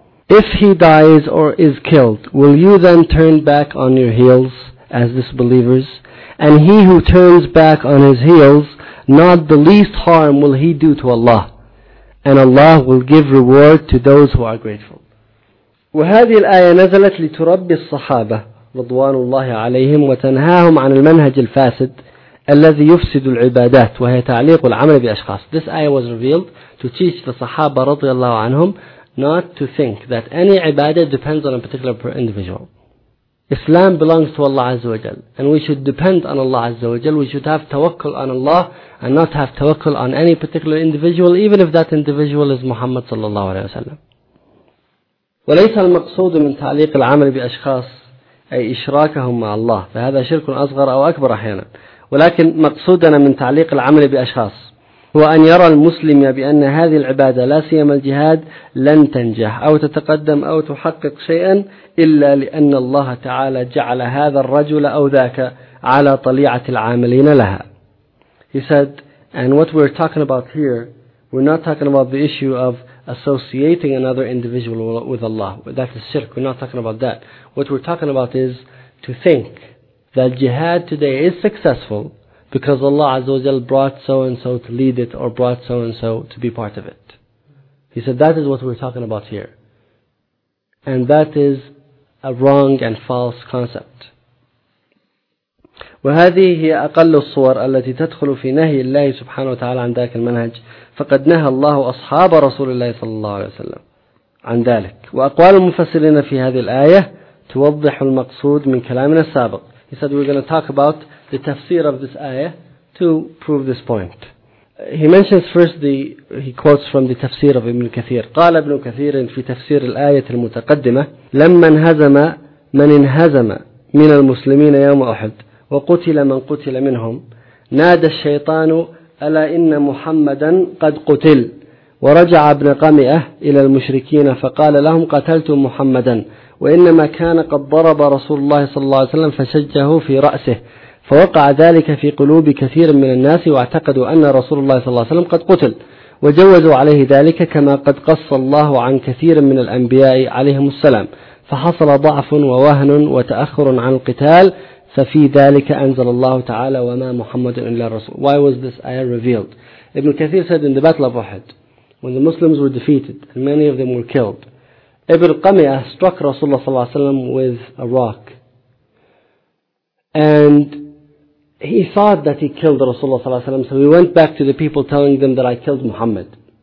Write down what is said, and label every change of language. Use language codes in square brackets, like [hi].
[en] If he dies or is killed, will you then turn back on your heels as disbelievers? And he who turns back on his heels, not the least harm will he do to Allah. And Allah will give reward to those who are grateful. [ar] وهذه الآية نزلت لتربي الصحابة رضوان الله عليهم وتنهاهم عن المنهج الفاسد الذي يفسد العبادات وهي تعليق العمل بأشخاص. [en] This ayah was revealed to teach the [ar] صحابة رضي الله عنهم [en] not to think that any ibadah depends on a particular individual. Islam belongs to Allah Azza wa Jal, and we should depend on Allah Azza wa Jal. We should have tawakkul on Allah and not have tawakkul on any particular individual, even if that individual is Muhammad sallallahu alayhi wa sallam. [ar] وليس المقصود من تعليق العمل بأشخاص أي إشراكهم مع الله، فهذا شرك أصغر أو أكبر أحيانا، ولكن مقصودنا من تعليق العمل بأشخاص هو أن يرى المسلم بأن هذه العبادة لا سيما الجهاد لن تنجح أو تتقدم أو تحقق شيئا إلا لأن الله تعالى جعل هذا الرجل أو ذاك على طليعة العاملين لها. [en] He said, and what we're talking about here, we're not talking about the issue of associating another individual with Allah. That is shirk. We're not talking about that. What we're talking about is to think that jihad today is successful because Allah Azza wa Jal brought so-and-so to lead it or brought so-and-so to be part of it. He said that is what we're talking about here. And that is a wrong and false concept. [ar] وهذه هي أقل الصور التي تدخل في نهي الله سبحانه وتعالى عن ذلك المنهج فقد نهى الله أصحاب رسول الله صلى الله عليه وسلم عن ذلك. وأقوال المفسرين في هذه الآية توضح المقصود من كلامنا السابق. [en] He said we're going to talk about the tafsir of this ayah to prove this point. He mentions first the, he quotes from the tafsir of Ibn Kathir. [ar] قال ابن كثير في تفسير الآية المتقدمة لما انهزم من انهزم من المسلمين يوم أحد وقتل من قتل منهم نادى الشيطان ألا إن محمدا قد قتل ورجع ابن قمئة إلى المشركين فقال لهم قتلت محمدا وإنما كان قد ضرب رسول الله صلى الله عليه وسلم فشجه في رأسه فوقع ذلك في قلوب كثير من الناس واعتقدوا أن رسول الله صلى الله عليه وسلم قد قتل وجوزوا عليه ذلك كما قد قص الله عن كثير من الأنبياء عليهم السلام فحصل ضعف ووهن وتأخر عن القتال ففي ذلك أنزل الله تعالى وما محمد إلا الرسول. [en] Why was this ayah revealed? Ibn Kathir said in the Battle of Uhud, when the Muslims were defeated and many of them were killed, Ibn Qamiyah struck Rasulullah [ar] صلى الله عليه وسلم [en] with a rock. And he thought that he killed Rasulullah [ar] صلى الله عليه وسلم, [en] so he went back to the people telling them that I killed Muhammad.